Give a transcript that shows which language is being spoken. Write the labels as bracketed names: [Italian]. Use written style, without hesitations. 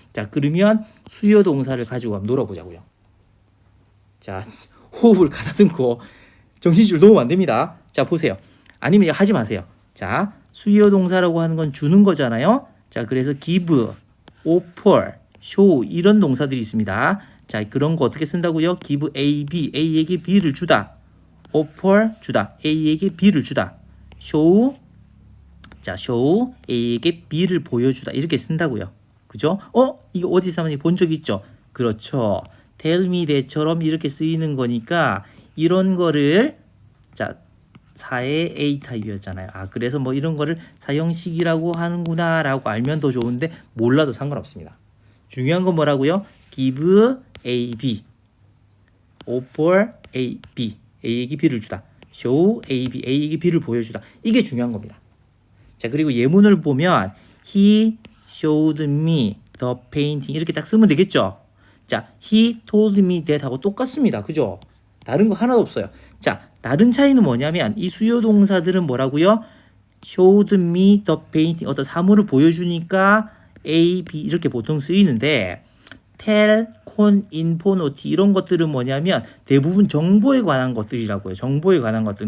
[Korean] 자, 그러면 수요 동사를 가지고 한번 놀아보자고요. 자, 호흡을 가다듬고 정신줄 놓으면 안 됩니다. 자, 보세요. 아니면 하지 마세요. 자, 수요 동사라고 하는 건 주는 거잖아요. 자, 그래서 give, offer, show 이런 동사들이 있습니다. 자, 그런 거 어떻게 쓴다고요? give A, B, A에게 B를 주다. offer 주다. A에게 B를 주다. show, 자, show A에게 B를 보여주다. 이렇게 쓴다고요. 그죠? 이거 어디서 많이 본 적 있죠? 그렇죠. [English] tell me that [Korean] 처럼 이렇게 쓰이는 거니까 이런 거를 자, 4의 A 타입이었잖아요. 그래서 뭐 이런 거를 사형식이라고 하는구나 라고 알면 더 좋은데 몰라도 상관없습니다. 중요한 건 뭐라고요? [English] give A, B, offer A, B, [Korean] A에게 B를 주다. show A, B, A에게 B를 보여주다. 이게 중요한 겁니다. 자, 그리고 예문을 보면 [English] he showed me the painting [Korean] 이렇게 딱 쓰면 되겠죠. [English] 자, he told me that [Korean] 하고 똑같습니다. 그죠? 다른 거 하나도 없어요. 자, 다른 차이는 뭐냐면 이 수요 동사들은 뭐라고요? [English] showed me the painting [Korean] 어떤 사물을 보여주니까 A, B 이렇게 보통 쓰이는데 tell, con, info, note 이런 것들은 뭐냐면 대부분 정보에 관한 것들이라고요. 정보에 관한 것들.